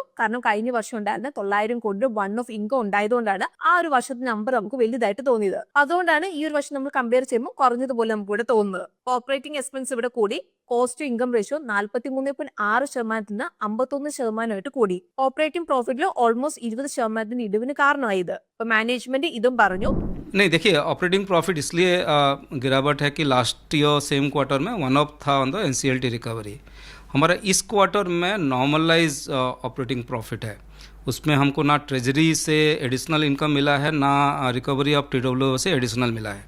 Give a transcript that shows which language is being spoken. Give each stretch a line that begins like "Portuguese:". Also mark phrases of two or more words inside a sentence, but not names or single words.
Malayalam: കാരണം കഴിഞ്ഞ വർഷം ഉണ്ടായിരുന്ന 900 കോടി
English: one off income
Malayalam: ഉണ്ടായതുകൊണ്ടാണ് ആ ഒരു വർഷത്തെ നമ്പർ നമുക്ക് വലുതായിട്ട് തോന്നിയത്. അതുകൊണ്ടാണ് ഈ ഒരു വർഷം നമ്മൾ കമ്പയർ ചെയ്യുമ്പോൾ കുറഞ്ഞതുപോലെ നമുക്ക് ഇവിടെ തോന്നുന്നത്.
English: operating expense
Malayalam: ഇവിടെ കൂടി.
English: cost to income ratio
Malayalam: 43.6% നിന്ന് 51% കൂടി.
English: operating profitil almost
Malayalam: 20% ഇടിവിന് കാരണമായത്. ഇപ്പൊ മാനേജ്മെന്റ് ഇതും പറഞ്ഞു.
Hindi: नहीं देखिए,
English: operating profit
Hindi: इसलिए गिरावट है कि
English: last year same quarter
Hindi: में
English: one off
Hindi: था
English: on the NCLT recovery.
Hindi: हमारा इस क्वार्टर में
English: normalise operating profit
Hindi: है. उसमें हमको ना ट्रेजरी से
English: additional income
Hindi: मिला है, ना
English: recovery of TWO
Hindi: से एडिशनल मिला है.